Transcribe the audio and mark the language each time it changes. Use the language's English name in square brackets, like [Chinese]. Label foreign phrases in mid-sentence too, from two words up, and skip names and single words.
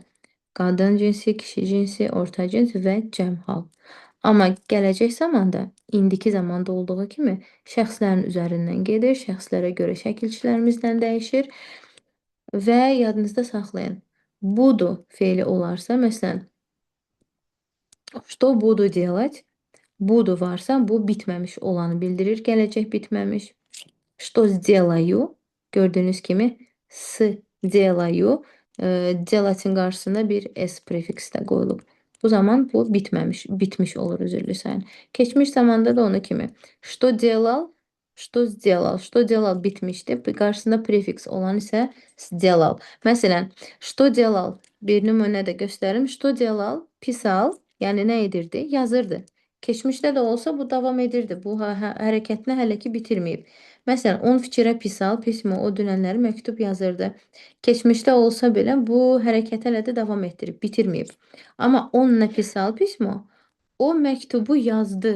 [Azerbaijani] Qadın cinsi, kişi cinsi, orta cins və cəm hal. Amma gələcək zamanda, indiki zamanda olduğu kimi şəxslərin üzərindən gedir, şəxslərə görə şəkilçilərimizdən dəyişir və yadınızda saxlayın. Budur feili olarsa, məsələn, [Russian] что буду делать? [Azerbaijani] Budu varsa bu bitməmiş olanı bildirir. Gələcək bitməmiş. [Russian] Что сделаю? [Azerbaijani] Gördüyünüz kimi сделаю. Делать-in qarşısında bir s prefiksi də qoyulub. Bu zaman bu bitmiş olur, üzrlü sayın. Keçmiş zamanda da onu kimi. [Russian] Что делал? Что сделал? Что делал bitmişdi. [Azerbaijani] Qarşısında prefiks olan isə сделал. Məsələn, [Russian] что делал? [Azerbaijani] Bir nümunə də göstərim. [Russian] Что делал? [Azerbaijani] Pisal. Yəni nə edirdi? Yazırdı. Keçmişdə də olsa bu davam edirdi. Bu hərəkətini hələ ki bitirməyib. Məsələn, on fikrə pisal, pismo o dünənləri məktub yazırdı. Keçmişdə olsa belə bu hərəkəti hələ də davam etdirib, bitirməyib. Amma [Russian] он писал, письмо [Azerbaijani] o məktubu yazdı.